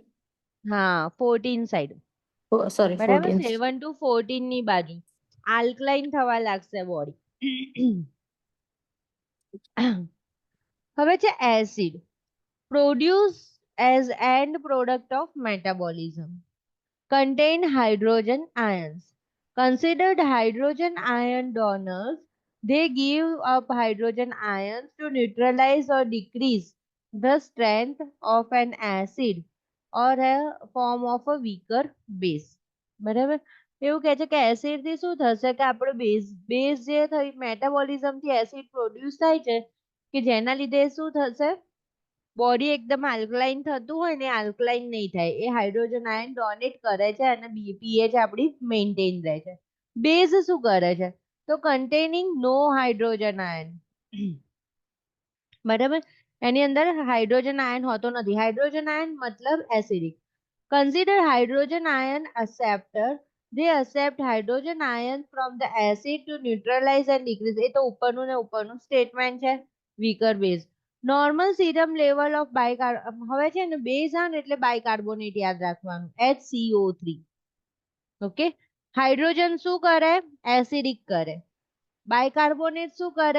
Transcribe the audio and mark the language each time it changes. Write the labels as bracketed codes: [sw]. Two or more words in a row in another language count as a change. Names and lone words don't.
[gu] હા, 14 સાઈડ. [en] Oh, sorry, [gu] બરાબર. 14. 7 to 14 ની બાજુ આલ્કલાઇન થવા લાગશે બોડી. હવે છે એસિડ. [en] Produce as end product of metabolism. Contain hydrogen ions. Considered hydrogen ion donors, they give up hydrogen ions to neutralize or decrease the strength of an acid or a form of a weaker base. [gu] બરાબર. એવું કહે છે કે એસિડ થી શું થશે કે આપણો બેઝ જે થઈ મેટાબોલિઝમ થી એસિડ પ્રોડ્યુસ થાય છે કે જેના લીધે શું થશે? બોડી એકદમ આલ્કલાઇન થતું હોય ને, આલ્કલાઇન નહીં થાય. એ [en] hydrogen ion donate [gu] કરે છે અને pH આપણી મેન્ટેન રહે છે. બેઝ શું કરે છે? તો [en] containing no hydrogen ion. [gu] બરાબર. એની અંદર [en] hydrogen ion [gu] હોતો નથી. [en] hydrogen ion [gu] મતલબ એસિડિક. [en] consider hydrogen ion acceptor. They accept hydrogen ions from the acid to neutralize and decrease. [gu] એ તો ઉપરનું ને ઉપરનું સ્ટેટમેન્ટ છે. [en] weaker base. normal serum level of [gu] હવે છે ને બેઝ આવે એટલે બાયકાર્બોનેટ યાદ રાખવાનું, HCO3. ઓકે. હાઇડ્રોજન શું કરે? એસિડિક કરે. બાયકાર્બોનેટ શું કરે?